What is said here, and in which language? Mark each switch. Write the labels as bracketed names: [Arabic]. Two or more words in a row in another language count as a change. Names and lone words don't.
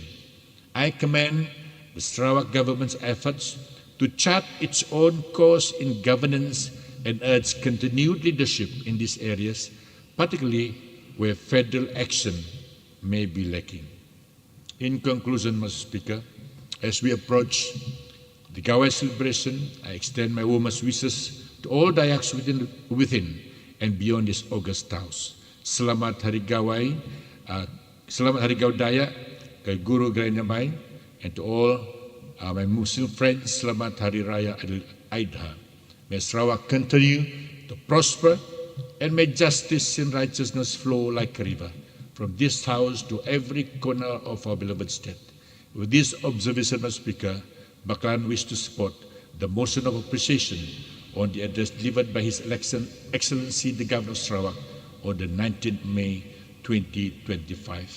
[English] I commend the Sarawak government's efforts to chart its own course in governance and urge continued leadership in these areas, particularly where federal action may be lacking. In conclusion, Mr. Speaker, as we approach the Gawai celebration, I extend my warmest wishes to all Dayaks within and beyond this august house. [Malay] Selamat Hari Gawai, Selamat Hari Gawai Dayak, [Iban] ke Guru Granamai, [English] and to all my Muslim friends, [Malay] Selamat Hari Raya Adha. [English] May Sarawak continue to prosper, and may justice and righteousness flow like a river from this house to every corner of our beloved state. With this observation, Mr. Speaker, Bakalan wish to support the motion of appreciation on the address delivered by His Excellency the Governor of Sarawak on the 19th May 2025.